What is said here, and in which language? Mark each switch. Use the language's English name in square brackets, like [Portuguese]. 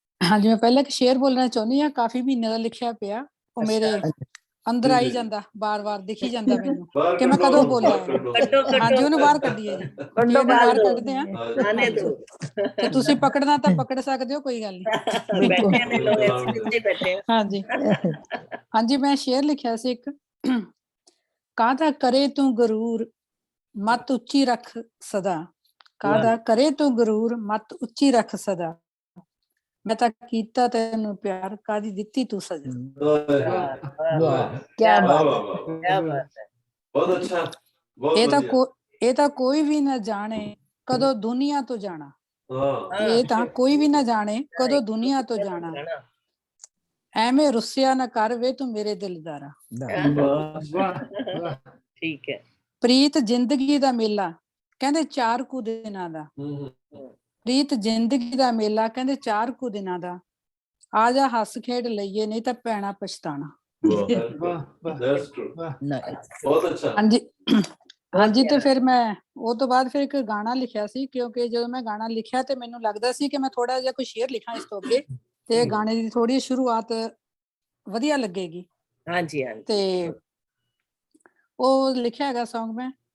[Punjabi] ਹਾਂਜੀ, ਮੈਂ ਪਹਿਲਾਂ ਇੱਕ ਸ਼ੇਰ ਬੋਲਣਾ ਚਾਹੁੰਦੀ ਹਾਂ। ਕਾਫੀ ਮਹੀਨੇ ਦਾ ਲਿਖਿਆ ਪਿਆ, ਉਹ ਮੇਰੇ ਅੰਦਰ ਆਈ ਜਾਂਦਾ, ਬਾਰ-ਬਾਰ ਦਿਖੀ ਜਾਂਦਾ ਮੈਨੂੰ ਕਿ ਮੈਂ ਕਦੋਂ ਬੋਲਿਆ ਹੈ। ਹਾਂਜੀ, ਉਹਨੂੰ ਬਾਹਰ ਕੱਢੀਏ ਜੀ, ਸ਼ੇਰ ਨੂੰ ਬਾਹਰ ਕੱਢਦੇ ਆ। [Hindi] आने दो। [Punjabi] ਤੇ ਤੁਸੀਂ ਪਕੜਨਾ ਤਾਂ ਪਕੜ ਸਕਦੇ ਹੋ, ਕੋਈ ਗੱਲ ਨਹੀਂ। [Hindi] बैठे हैं लोग, ऐसे बैठे हैं। [Punjabi] ਹਾਂਜੀ ਹਾਂਜੀ, ਮੈਂ ਸ਼ੇਰ ਲਿਖਿਆ ਸੀ ਇੱਕ। ਕਾਹਦਾ ਕਰੇ ਤੂੰ ਗਰੂਰ, ਮਤ ਉੱਚੀ ਰੱਖ ਸਦਾ। ਕਾਹਦਾ ਕਰੇ ਤੂੰ ਗਰੂਰ, ਮਤ ਉੱਚੀ ਰੱਖ ਸਦਾ। ਮੈਂ ਤਾਂ ਕੀਤਾ ਤੈਨੂੰ ਪਿਆਰ, ਕਾਹਦੀ ਦਿੱਤੀ ਤੂੰ ਸਜ਼ਾ। [Hindi] क्या बात है। क्या बात है। बहुत अच्छा, बहुत [Punjabi] ਇਹ ਤਾਂ ਕੋਈ ਵੀ ਨਾ ਜਾਣੇ ਕਦੋਂ ਦੁਨੀਆ ਤੋਂ ਜਾਣਾ। [Hindi] हाँ, [Punjabi] ਇਹ ਤਾਂ ਕੋਈ ਵੀ ਨਾ ਜਾਣੇ ਕਦੋਂ ਦੁਨੀਆ ਤੋਂ ਜਾਣਾ। ਐਵੇਂ ਰੁੱਸਿਆ ਨਾ ਕਰ ਵੇ ਤੂੰ ਮੇਰੇ ਦਿਲਦਾਰਾ। [Hindi] ठीक है। [Punjabi] ਪ੍ਰੀਤ ਜ਼ਿੰਦਗੀ ਦਾ ਮੇਲਾ, ਕਹਿੰਦੇ 4 ਕੁ ਦਿਨਾਂ ਦਾ। ਪ੍ਰੀਤ ਜ਼ਿੰਦਗੀ ਦਾ ਮੇਲਾ, ਕਹਿੰਦੇ 4 ਕੁ ਦਿਨਾਂ ਦਾ। ਆ ਜਾ ਹੱਸ ਖੇਡ ਲਈਏ, ਨਹੀਂ ਤਾਂ ਪੈਣਾ ਪਛਤਾਣਾ। [English] that's true, [Hindi] बहुत अच्छा। [Punjabi] ਹਾਂਜੀ ਹਾਂਜੀ, ਤੇ ਫਿਰ ਮੈਂ ਉਹ ਤੋਂ ਬਾਅਦ ਫਿਰ ਇੱਕ ਗਾਣਾ ਲਿਖਿਆ ਸੀ, ਕਿਉਂਕਿ ਜਦੋਂ ਮੈਂ ਗਾਣਾ ਲਿਖਿਆ ਤੇ ਮੈਨੂੰ ਲੱਗਦਾ ਸੀ ਕਿ ਮੈਂ ਥੋੜਾ ਜਿਹਾ ਕੋਈ ਸ਼ੇਅਰ ਲਿਖਾਂ ਇਸ ਤੋਂ ਅੱਗੇ, ਤੇ ਗਾਣੇ ਦੀ ਥੋੜੀ ਸ਼ੁਰੂਆਤ ਵਧੀਆ ਲੱਗੇਗੀ। [Hindi] हाँ जी हाँ। [Punjabi] ਤੇ ਉਹ ਲਿਖਿਆ ਹੈਗਾ ਸੌਂਗ ਮੈਂ।